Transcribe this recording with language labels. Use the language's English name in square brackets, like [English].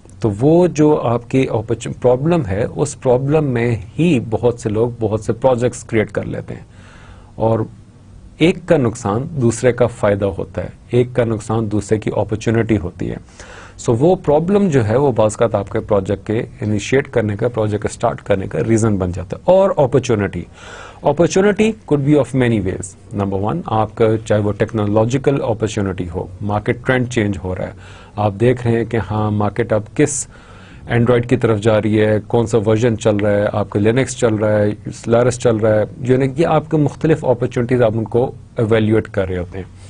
[Urdu] تو وہ جو آپ کی پرابلم ہے اس پرابلم میں ہی بہت سے لوگ بہت سے پروجیکٹس کریٹ کر لیتے ہیں, اور ایک کا نقصان دوسرے کا فائدہ ہوتا ہے, ایک کا نقصان دوسرے کی اپرچونٹی ہوتی ہے. سو وہ پرابلم جو ہے وہ بعض اوقات آپ کے پروجیکٹ کے انیشیٹ کرنے کا, پروجیکٹ اسٹارٹ کرنے کا ریزن بن جاتا ہے. [English] اور opportunity could be of many ways. [Urdu] Number 1, آپ کا چاہے وہ ٹیکنالوجیکل اپرچونٹی ہو, مارکیٹ ٹرینڈ چینج ہو رہا ہے, آپ دیکھ رہے ہیں کہ ہاں مارکیٹ اب کس اینڈرائڈ کی طرف جا رہی ہے, کون سا ورژن چل رہا ہے, آپ کا لینکس چل رہا ہے, سلارس چل رہا ہے, یعنی یہ آپ کے مختلف اپرچونٹیز آپ ان کو ایویلیویٹ کر رہے ہوتے ہیں.